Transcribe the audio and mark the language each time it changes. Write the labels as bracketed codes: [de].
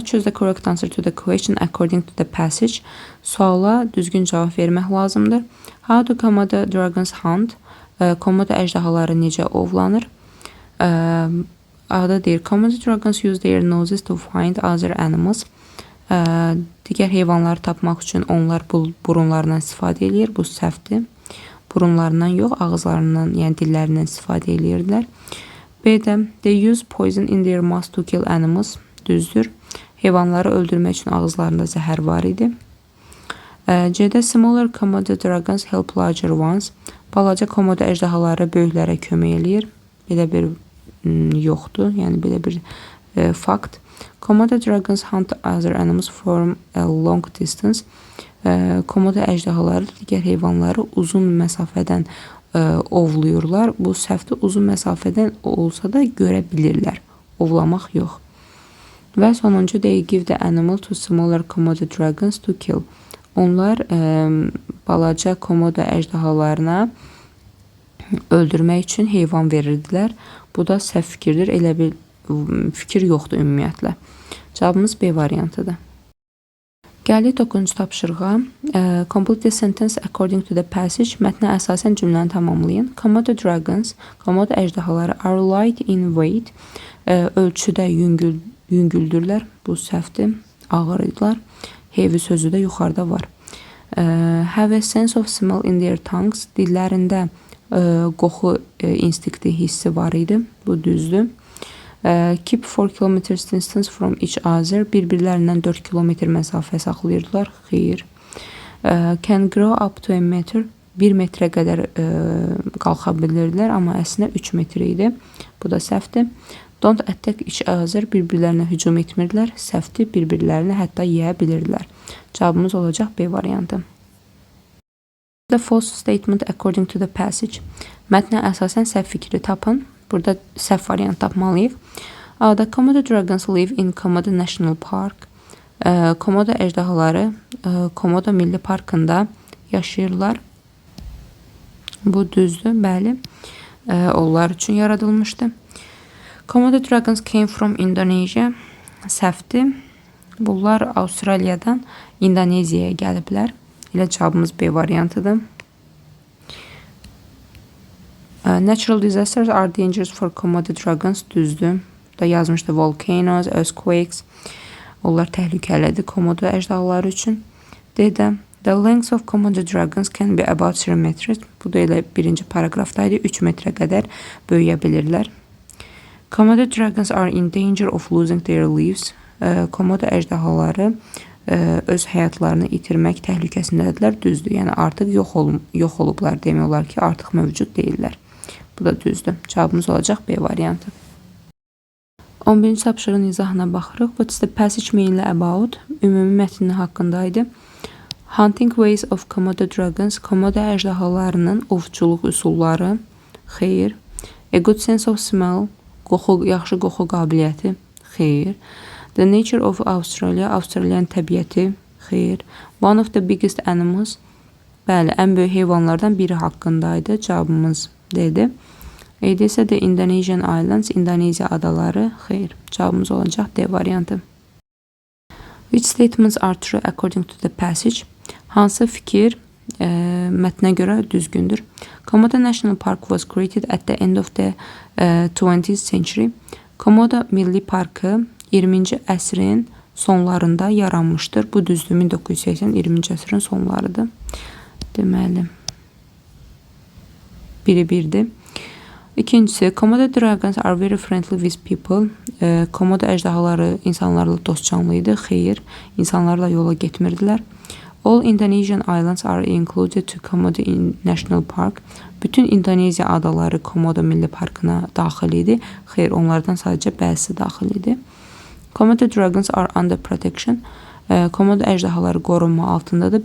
[en] Choose the correct answer to the question according to the passage. [az] Suala düzgün cavab vermək lazımdır. [en] How do Komodo dragons hunt? [az] Komodo əjdahaları necə ovlanır? Adı deyir, [en] Komodo dragons use their noses to find other animals. [az] Digər heyvanları tapmaq üçün onlar burunlarından istifadə edir. Bu səhvdir. Burunlarından yox, ağızlarından, yəni dillərindən istifadə edirlər. [en] B-də, they use poison in their mouths to kill animals. [az] Düzdür. Heyvanları öldürmək üçün ağızlarında zəhər var idi. C-də, [en] smaller Komodo dragons help larger ones. [az] Balaca komodo əjdahaları böyüklərə kömək eləyir. Belə bir yoxdur, yəni belə bir fakt. [en] Komodo dragons hunt other animals from a long distance. [az] Komodo əjdahaları digər heyvanları uzun məsafədən ovluyurlar. Bu səhvdir, uzun məsafədən olsa da görə bilirlər. Ovlamaq yox. Və sonuncu, [en] they give the animal to smaller Komodo dragons to kill. [az] Onlar balaca komodo əjdahalarına öldürmək üçün heyvan verirdilər. Bu da səhv fikirdir. Elə bir fikir yoxdur ümumiyyətlə. Cavabımız B variantıdır. Gəldik 9-cu tapşırığa. [en] Complete the sentence according to the passage. [az] Mətnə əsasən cümləni tamamlayın. [en] Komodo dragons, [az] komodo əjdahaları [en] are light in weight. [az] Ölçüdə yüngüldürlər. Bu səhvdir. Ağır idilər. Heavy sözü də yuxarıda var. [en] Have a sense of smell in their tongues. [az] Dillərində qoxu instinkti hissi var idi. Bu düzdür. [en] Keep 4 km distance from each other. [az] Bir-birlərindən 4 kilometr məsafə saxlayırdılar. Xeyr. [en] Can grow up to a meter. [az] 1 metrə qədər qalxa bilirdilər, amma əslində 3 metr idi. Bu da səhvdir. [en] Don't attack each other. [az] Bir-birlərinə hücum etmirdilər. Səhvdir. Bir-birlərini hətta yeyə bilirdilər. Cavabımız olacaq B variantı. [en] The false statement according to the passage. [az] Mətnə əsasən səhv fikri tapın. Burada səhv variant tapmalıyıq. [en] The Komodo dragons live in Komodo National Park. [az] Komodo əjdahaları Komodo Milli Parkında yaşayırlar. Bu düzdür, bəli. Onlar üçün yaradılmışdı. [en] Komodo dragons came from Indonesia. [az] Səhvdir. Bunlar Avustraliyadan İndoneziyaya gəliblər. Elə cavabımız B variantıdır. [en] Natural disasters are dangerous for Komodo dragons. [az] Düzdür. Da yazmışdı [en] volcanoes, earthquakes. [az] Onlar təhlükəlidir Komodo əjdahaları üçün. [en] D-də, the length of Komodo dragons can be about 3 meters. [az] Bu da elə birinci paragrafdaydı. 3 metrə qədər böyüyə bilirlər. [en] Komodo dragons are in danger of losing their lives. [az] Komodo əjdahaları öz həyatlarını itirmək təhlükəsindədirlər. Düzdür. Yəni artıq yox olublar. Demək olar ki, artıq mövcud deyirlər. Bu da düzdür. Cavabımız olacaq B variantı. 11-ci tapşırığın izahına baxırıq. [en] What is the passage mainly about? [az] Ümumi mətni haqqındaydı. [en] Hunting ways of Komodo dragons. [az] Komodo əjdahalarının ovçuluq üsulları. Xeyr. [en] A good sense of smell. [az] Yaxşı qoxu qabiliyyəti. Xeyr. [en] The nature of Australia. [az] Avstraliyanın təbiəti. Xeyr. [en] One of the biggest animals. [az] Bəli, ən böyük heyvanlardan biri haqqındaydı. Cavabımız D-dir. E-də isə [en] The Indonesian Islands. [az] İndoneziya adaları. Xeyr. Cavabımız olacaq D variantı. [en] Which statements are true according to the passage? [az] Hansı fikir mətnə görə düzgündür? [en] Komodo National Park was created at the end of the 20th century. [az] Komodo Milli Parkı 20-ci əsrin sonlarında yaranmışdır. Bu düzdür. 1980 20-ci əsrin sonlarıdır. Deməli, biri birdir. İkincisi, [en] Komodo dragons are very friendly with people. [az] Komodo əjdahaları insanlarla dostcanlı idi. Xeyr, insanlarla yola getmirdilər. [en] All Indonesian islands are included to Komodo National Park. [az] Bütün İndoneziya adaları Komodo Milli Parkına daxil idi. Xeyr, onlardan sadəcə bəzisi daxil idi. [en] Komodo dragons are under protection. [az] Komodo əjdahaları qorunma altındadır.